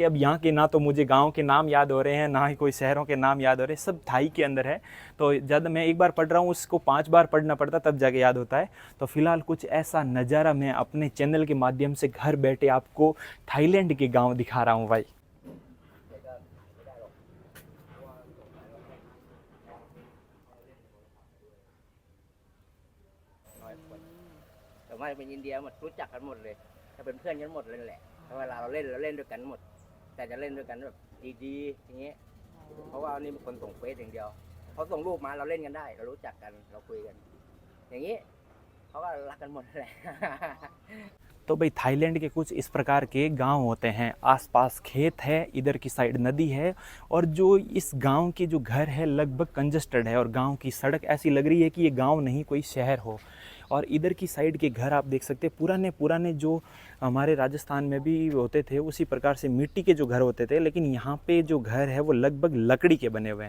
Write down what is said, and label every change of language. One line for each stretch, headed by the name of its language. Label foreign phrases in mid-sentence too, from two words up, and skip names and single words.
Hindi: अब यहाँ के ना तो मुझे गांव के नाम याद हो रहे हैं, ना ही कोई शहरों के नाम याद हो रहे हैं, सब थाई के अंदर है। तो ज़्यादा मैं एक बार पढ़ रहा हूँ, उसको 5 बार पढ़ना पड़ता तब जाके याद होता है। तो फ़िलहाल कुछ ऐसा नज़ारा मैं अपने चैनल के माध्यम से घर बैठे आपको थाईलैंड के गाँव दिखा रहा हूँ भाई।
Thai: น้อยคนแต่ว่าเป็นอินเดียหมดรู้จักกันหมดเลยถ้าเป็นเพื่อนกันหมดเลยแหละถ้าเวลาเราเล่นด้วยกันหมดแต่จะเล่นด้วยกันแบบดีๆอย่างเงี้ยเพราะว่านี่เป็นคนส่งเฟซอย่างเดียวเขาส่งรูปมาเราเล่นกันได้เรารู้จักกันเราคุยกันอย่างนี้เขาก็รักกันหมดแหละ
Hindi: तो भाई थाईलैंड के कुछ इस प्रकार के गांव होते हैं, आसपास खेत है, इधर की साइड नदी है। और जो इस गांव के जो घर है लगभग कंजस्टेड है, और गांव की सड़क ऐसी लग रही है कि ये गांव नहीं कोई शहर हो। और इधर की साइड के घर आप देख सकते हैं पुराने पुराने जो हमारे राजस्थान में भी होते थे उसी प्रकार से मिट्टी के जो घर होते थे, लेकिन यहाँ पे जो घर है वो लगभग लकड़ी के बने हुए हैं।